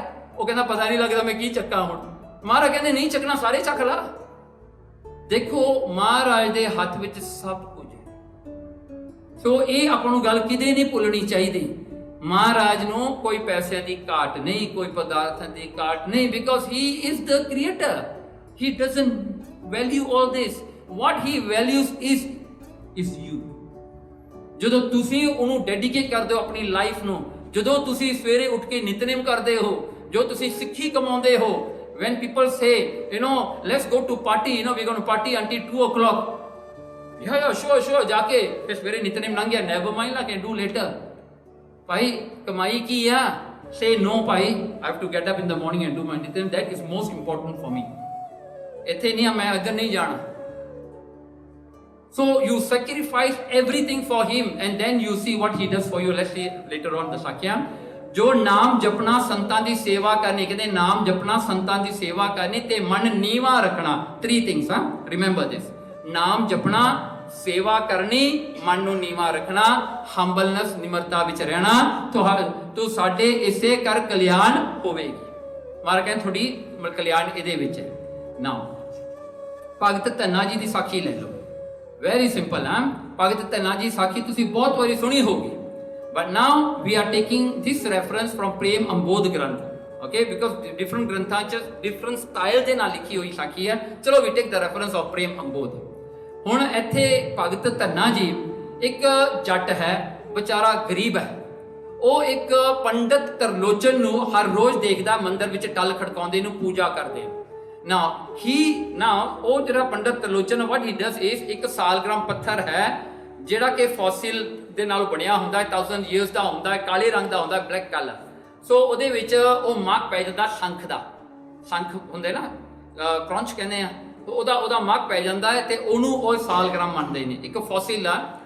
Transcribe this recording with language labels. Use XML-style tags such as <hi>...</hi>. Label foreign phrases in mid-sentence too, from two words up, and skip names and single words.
<pa>ਉਹ ਕਹਿੰਦਾ ਪਤਾ ਨਹੀਂ ਲੱਗਦਾ ਮੈਂ ਕੀ ਚੱਕਾਂ ਹੁਣ। ਮਹਾਰਾਜ ਕਹਿੰਦੇ ਨਹੀਂ ਚੱਕਣਾ, ਸਾਰੇ ਚੱਕ ਲਾ। ਦੇਖੋ ਮਹਾਰਾਜ ਦੇ ਹੱਥ ਵਿੱਚ ਸਭ ਕੁਝ ਹੈ। ਸੋ ਇਹ ਆਪਾਂ ਨੂੰ ਗੱਲ ਕਿਤੇ ਨਹੀਂ ਭੁੱਲਣੀ ਚਾਹੀਦੀ। ਮਹਾਰਾਜ ਨੂੰ ਕੋਈ ਪੈਸਿਆਂ ਦੀ ਘਾਟ ਨਹੀਂ, ਕੋਈ ਪਦਾਰਥਾਂ ਦੀ ਘਾਟ ਨਹੀਂ,</pa> <en>because he is the creator. He doesn't value all this. What he values is you.</en> <pa>ਜਦੋਂ ਤੁਸੀਂ ਉਹਨੂੰ ਡੈਡੀਕੇਟ ਕਰਦੇ ਹੋ ਆਪਣੀ ਲਾਈਫ ਨੂੰ, ਜਦੋਂ ਤੁਸੀਂ ਸਵੇਰੇ ਉੱਠ ਕੇ ਨਿਤਨੇਮ ਕਰਦੇ ਹੋ, ਜੋ ਤੁਸੀਂ ਸਿੱਖੀ ਕਮਾਉਂਦੇ ਹੋ,</pa> <en>when people say let's go to party, we're going to party until 2 o'clock, yeah sure</en> <pa>ਜਾ ਕੇ ਫਿਰ ਸਵੇਰੇ ਨਿਤਨੇਮ ਲੰਘ ਗਿਆ,</pa> <en>never mind, I can do later।</en> <pa>ਭਾਈ ਕਮਾਈ ਕੀ ਆ?</pa> <en>say no ਭਾਈ, I have to get up in the morning and do my ਨਿਤਨੇਮ, that is most important for me।</en> <pa>ਇੱਥੇ ਨਹੀਂ ਮੈਂ ਇੱਧਰ ਨਹੀਂ ਜਾਣਾ।</pa> <en>So you sacrifice everything for him and then you see what he does for you। Let's see later on the Sakya।</en> <pa>ਜੋ ਨਾਮ ਜਪਣਾ ਸੰਤਾਂ ਦੀ ਸੇਵਾ ਕਰਨੀ, ਕਹਿੰਦੇ ਨਾਮ ਜਪਣਾ ਸੰਤਾਂ ਦੀ ਸੇਵਾ ਕਰਨੀ ਤੇ ਮਨ ਨੀਵਾਂ ਰੱਖਣਾ।</pa> <en>3 things, remember this।</en> <pa>ਨਾਮ ਜਪਣਾ, ਸੇਵਾ ਕਰਨੀ, ਮਨ ਨੂੰ ਨੀਵਾਂ ਰੱਖਣਾ, ਹੰਬਲਨੈਸ ਨਿਮਰਤਾ ਵਿੱਚ ਰਹਿਣਾ, ਤੂੰ ਸਾਡੇ ਇਸੇ ਕਰ ਕਲਿਆਣ ਹੋਵੇਗੀ। ਮਹਾਰਾਜ ਕਹਿੰਦੇ ਤੁਹਾਡੀ ਕਲਿਆਣ ਇਹਦੇ ਵਿੱਚ ਹੈ। ਨਾਓ ਭਗਤ ਧੰਨਾ ਜੀ ਦੀ ਸਾਖੀ ਲੈ ਲਓ।</pa> <en>very simple</en> <pa>ਹੈ। ਭਗਤ ਧੰਨਾ ਜੀ ਸਾਖੀ ਤੁਸੀਂ ਬਹੁਤ ਵਾਰੀ ਸੁਣੀ ਹੋਗੀ,</pa> <en>but now we are taking this reference from ਪ੍ਰੇਮ ਅੰਬੋਧ ਗ੍ਰੰਥ, okay, because different</en> <pa>ਗ੍ਰੰਥਾਂ 'ਚ</pa> <en>different style</en> <pa>ਦੇ ਨਾਲ ਲਿਖੀ ਹੋਈ ਸਾਖੀ ਹੈ।</pa> <en>ਚਲੋ we take the reference of ਪ੍ਰੇਮ ਅੰਬੋਧ।</en> <pa>ਹੁਣ ਇੱਥੇ ਭਗਤ ਧੰਨਾ ਜੀ ਇੱਕ ਜੱਟ ਹੈ, ਵਿਚਾਰਾ ਗਰੀਬ ਹੈ। ਉਹ ਇੱਕ ਪੰਡਤ ਤਰਲੋਚਨ ਨੂੰ ਹਰ ਰੋਜ਼ ਦੇਖਦਾ, ਮੰਦਿਰ ਵਿੱਚ ਟਲ ਖੜਕਾਉਂਦੇ ਨੂੰ ਪੂਜਾ ਕਰਦੇ। Now ਉਹ ਜਿਹੜਾ ਪੰਡਤ ਤਰਲੋਚਨ,</pa> <en>what he does is</en> <pa>ਇੱਕ ਸਾਲਗ੍ਰਾਮ ਪੱਥਰ ਹੈ ਜਿਹੜਾ ਕਿ ਫੋਸਿਲ ਦੇ ਨਾਲ ਬਣਿਆ ਹੁੰਦਾ ਹੈ, 1000 years ਦਾ ਹੁੰਦਾ ਹੈ, ਕਾਲੇ ਰੰਗ ਦਾ ਹੁੰਦਾ ਹੈ,</pa> <en>black colour.</en> <pa>ਸੋ ਉਹਦੇ ਵਿੱਚ ਉਹ ਮਾਰਕ ਪੈ ਜਾਂਦਾ ਸ਼ੰਖ ਦਾ। ਸ਼ੰਖ ਹੁੰਦੇ ਨਾ, ਕ੍ਰੰਚ ਕਹਿੰਦੇ ਆ, ਉਹਦਾ ਮਾਰਕ ਪੈ ਜਾਂਦਾ ਹੈ ਤੇ ਉਹਨੂੰ ਉਹ ਸਾਲਗ੍ਰਾਮ ਮੰਨਦੇ ਨੇ, ਇੱਕ ਫੋਸਿਲ ਆ।</pa>